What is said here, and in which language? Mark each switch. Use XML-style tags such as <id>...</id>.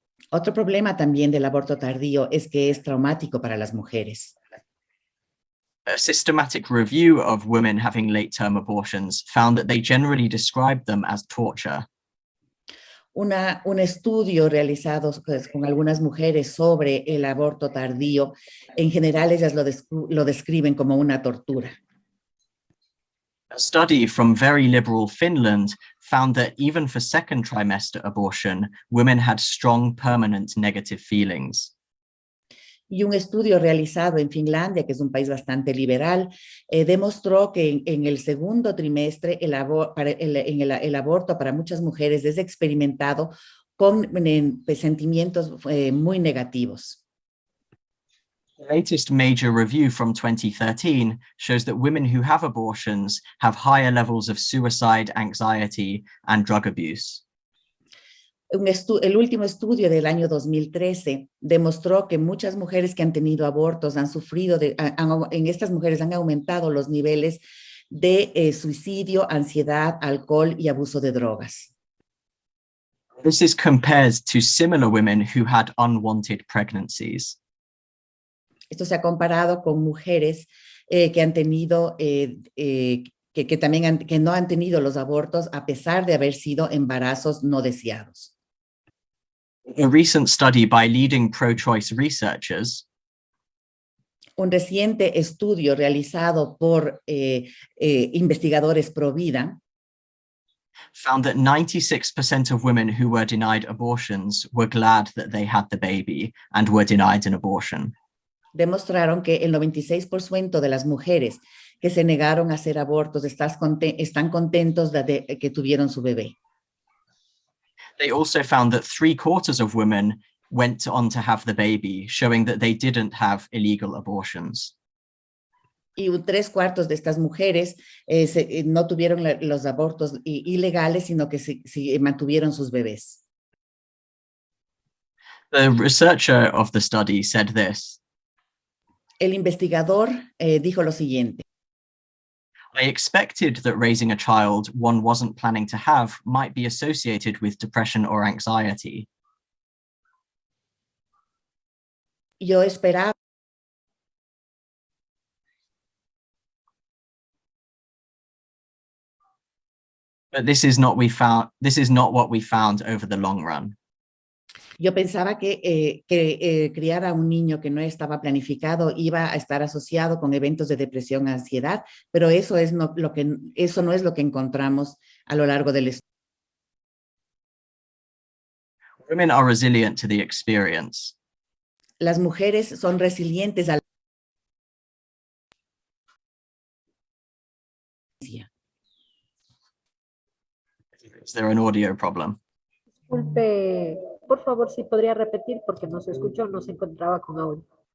<es>Otro problema también del aborto tardío es que es traumático para las mujeres.</es> <en>A systematic review of women having late-term abortions found that they generally described them as torture.</en> <es>Un estudio realizado con algunas mujeres sobre el aborto tardío, en general ellas lo describen como una tortura.</es> <en>A study from very liberal Finland found that even for second trimester abortion, women had strong permanent negative feelings.</en> <es>Y un estudio realizado en Finlandia, que es un país bastante liberal, demostró que en el segundo trimestre el aborto para muchas mujeres es experimentado con sentimientos muy negativos.</es> <en>The latest major review from 2013 shows that women who have abortions have higher levels of suicide, anxiety, and drug abuse.</en> <es>El último estudio del año 2013 demostró que muchas mujeres que han tenido abortos han sufrido, en estas mujeres han aumentado los niveles de suicidio, ansiedad, alcohol y abuso de drogas.</es> <en>This is compared to similar women who had unwanted pregnancies.</en> <es>Esto se ha comparado con mujeres que han tenido, que no han tenido los abortos a pesar de haber sido embarazos no deseados.</es> <en>A recent study by leading pro-choice researchers</en> <es>un reciente estudio realizado por investigadores pro vida</es> <en>found that 96% of women who were denied abortions were glad that they had the baby and were denied an abortion.</en> <es>Demostraron que el 96% de las mujeres que se negaron a hacer abortos están contentos de que tuvieron su bebé.</es> <en>They also found that 3/4 of women went on to have the baby, showing that they didn't have illegal abortions.</en> <es>Y 3/4 de estas mujeres no tuvieron los abortos ilegales, sino que mantuvieron sus bebés.</es> <en>The researcher of the study said this.</en> <es>El investigador dijo lo siguiente.</es> <en>I expected that raising a child one wasn't planning to have might be associated with depression or anxiety.</en> <es>Yo esperaba.</es> <en>But this is not what we found over the long run.</en> <es>Yo pensaba que criar a un niño que no estaba planificado iba a estar asociado con eventos de depresión y ansiedad, pero eso no es lo que encontramos a lo largo del estudio.</es> <en>Women are resilient to the experience.</en> <es>Las mujeres son resilientes a la experiencia.</es> <en>Is there an audio problem?</en> <es>Disculpe, por favor, si podría repetir porque no se escuchó, no se encontraba con audio.</es>